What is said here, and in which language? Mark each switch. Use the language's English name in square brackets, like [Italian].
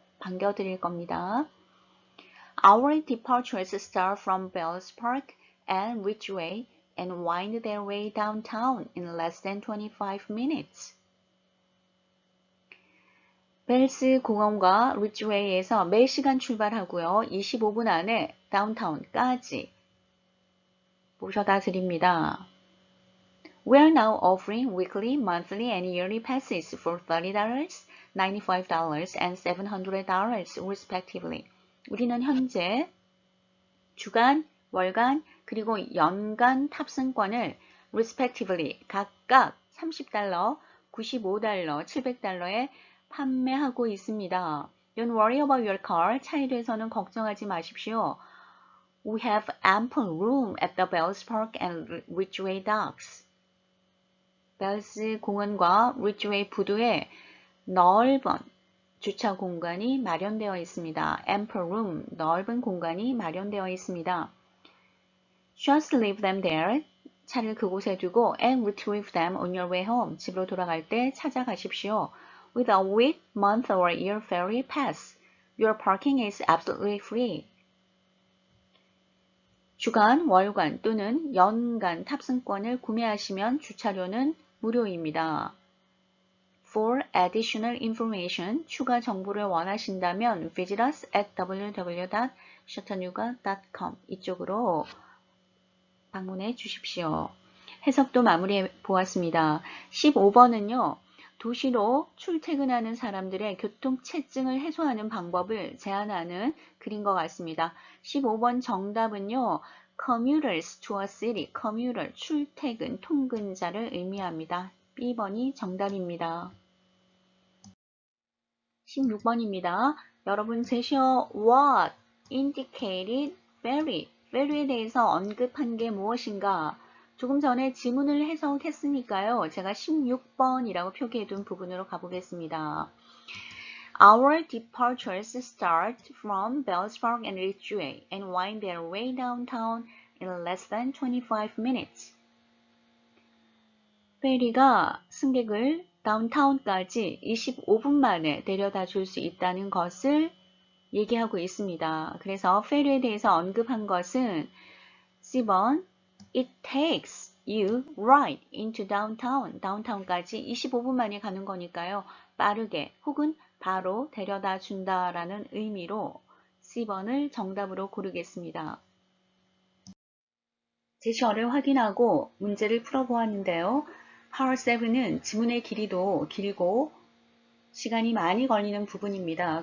[Korean] 반겨드릴 겁니다. [English] Our departures start from Bells Park and Ridgeway and wind their way downtown in less than 25 minutes. [Korean] 벨스 공원과 리즈웨이에서 매 시간 출발하고요. 25분 안에 다운타운까지 모셔다 드립니다. [English] We are now offering weekly, monthly, and yearly passes for $30, $95, and $700 respectively. [Korean] 우리는 현재 주간, 월간, 그리고 연간 탑승권을 respectively 각각 30달러, 95달러, 700달러에 판매하고 있습니다. [English] Don't worry about your car. [Korean] 차에 대해서는 걱정하지 마십시오. [English] We have ample room at the Bells Park and Ridgeway docks. [Korean] 벨스 공원과 리지웨이 부두에 넓은 주차 공간이 마련되어 있습니다. [English] Ample room, [Korean] 넓은 공간이 마련되어 있습니다. [English] Just leave them there. [Korean] 차를 그곳에 두고 [English] and retrieve them on your way home. [Korean] 집으로 돌아갈 때 찾아가십시오. [English] With a week, month or year ferry pass, your parking is absolutely free. [Korean] 주간, 월간 또는 연간 탑승권을 구매하시면 주차료는 무료입니다. [English] For additional information, [Korean] 추가 정보를 원하신다면 [English] visit us at www.chattanooga.com [Korean] 이쪽으로 방문해 주십시오. 해석도 마무리해 보았습니다. 15번은요. 도시로 출퇴근하는 사람들의 교통체증을 해소하는 방법을 제안하는 글인 것 같습니다. 15번 정답은요. [English] commuters to a city, commuter, [Korean] 출퇴근, 통근자를 의미합니다. B번이 정답입니다. 16번입니다. 여러분 제시어 [English] what indicated ferry, ferry [Korean] 에 대해서 언급한 게 무엇인가? 조금 전에 지문을 해석했으니까요. 제가 16번이라고 표기해둔 부분으로 가보겠습니다. [English] Our departures start from Bells Park and Ridgeway and wind their way downtown in less than 25 minutes. [Korean] 페리가 승객을 다운타운까지 25분 만에 데려다 줄 수 있다는 것을 얘기하고 있습니다. 그래서 페리에 대해서 언급한 것은 C번 [English] It takes you right into downtown. [Korean] 다운타운까지 25분 만에 가는 거니까요. 빠르게 혹은 바로 데려다 준다라는 의미로 C번을 정답으로 고르겠습니다. 제시어를 확인하고 문제를 풀어보았는데요. Part 7은 지문의 길이도 길고 시간이 많이 걸리는 부분입니다.